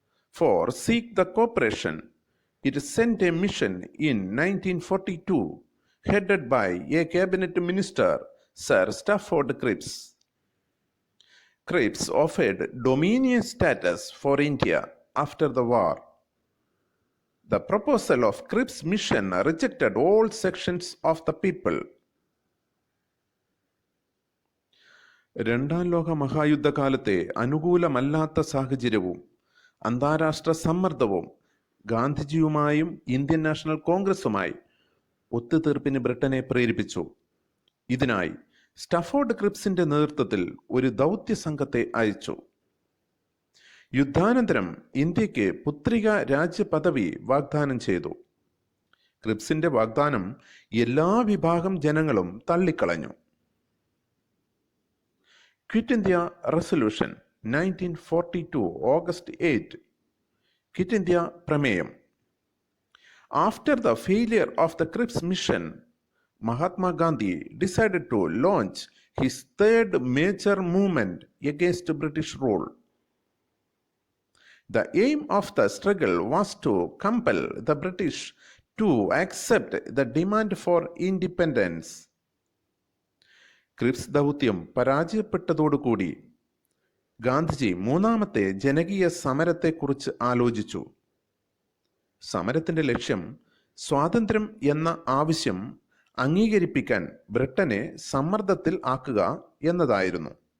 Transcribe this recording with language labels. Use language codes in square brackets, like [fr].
[en] For seek the cooperation, it sent a mission in 1942 headed by a cabinet minister, Sir Stafford Cripps. Cripps offered dominion status for India after the war. The proposal of Cripps' mission rejected all sections of the people. [ml] രണ്ടാം ലോക മഹായുദ്ധകാലത്തെ അനുകൂലമല്ലാത്ത സാഹചര്യവും അന്താരാഷ്ട്ര സമ്മർദ്ദവും ഗാന്ധിജിയുമായും Indian national കോൺഗ്രസുമായി ഒത്തുതീർപ്പിന് ബ്രിട്ടനെ പ്രേരിപ്പിച്ചു. ഇതിനായി Stafford ക്രിപ്സിന്റെ നേതൃത്വത്തിൽ ഒരു ദൗത്യ സംഘത്തെ അയച്ചു. യുദ്ധാനന്തരം ഇന്ത്യക്ക് പുത്രിക രാജ്യപദവി വാഗ്ദാനം ചെയ്തു. ക്രിപ്സിന്റെ വാഗ്ദാനം എല്ലാ വിഭാഗം ജനങ്ങളും തള്ളിക്കളഞ്ഞു. [en] Quit India resolution 1942 August 8. [ml] Quit India പ്രമേയം. [en] After the failure of the Cripps mission, Mahatma Gandhi decided to launch his third major movement against British rule. The aim of the struggle was to compel the British to accept the demand for independence. [ml] Cripps ദൗത്യം പരാജയപ്പെട്ടതോടുകൂടി ഗാന്ധിജി മൂന്നാമത്തെ ജനകീയ സമരത്തെക്കുറിച്ച് ആലോചിച്ചു. സമരത്തിന്റെ ലക്ഷ്യം സ്വാതന്ത്ര്യം എന്ന ആവശ്യം അംഗീകരിപ്പിക്കാൻ ബ്രിട്ടനെ സമ്മർദ്ദത്തിൽ ആക്കുക എന്നതായിരുന്നു.